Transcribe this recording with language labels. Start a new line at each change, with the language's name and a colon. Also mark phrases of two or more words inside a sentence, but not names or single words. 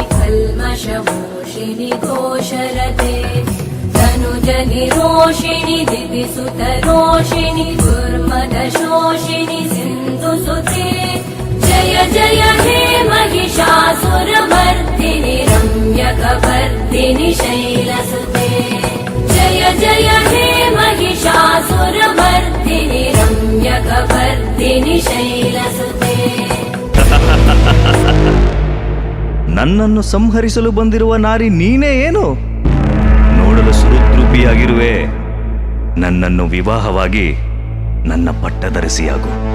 Sanskrit: कल्मषमोषिणि घोषरते तनुजनिरोषिणि दिविसुतरोषिणि दुर्मदशोषिणि सिन्धुसुते जय जय हे महिषासुरमर्दिनि रम्यकपर्दिनि शैलसुते जय जय हे महिषासुरमर्दिनि रम्यकपर्दिनि शैलसुते.
Kannada: ನನ್ನನ್ನು ಸಂಹರಿಸಲು ಬಂದಿರುವ ನಾರಿ ನೀನೇ ಏನು? ನೋಡಲು ಸುರುದ್ರೂಪಿಯಾಗಿರುವೆ. ನನ್ನನ್ನು ವಿವಾಹವಾಗಿ ನನ್ನ ಪಟ್ಟದರಸಿಯಾಗು.